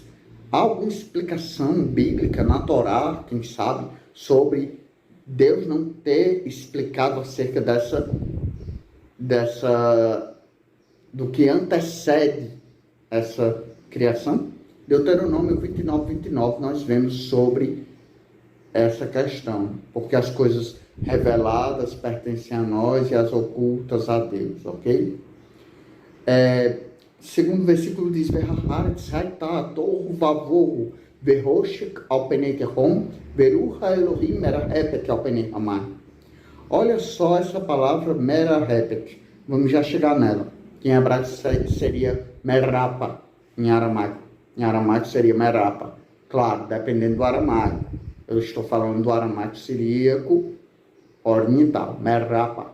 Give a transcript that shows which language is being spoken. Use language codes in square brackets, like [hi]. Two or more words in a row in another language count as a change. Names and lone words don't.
[pt] Há alguma explicação bíblica na Torá, quem sabe, sobre Deus não ter explicado acerca do que antecede essa criação? Deuteronômio 29, nós vemos sobre essa questão, porque as coisas reveladas pertencem a nós e as ocultas a Deus, ok? Segundo versículo diz, [he] והארץ היתה תהו ובהו וחשך על פני תהום ורוח אלהים מרחפת על פני המים. [pt] Olha só essa palavra merahepet, vamos já chegar nela, que em hebraico seria merapa, em aramaico. Em aramaico seria merapa. Claro, dependendo do aramaico. Eu estou falando do aramaico siríaco oriental, merapa.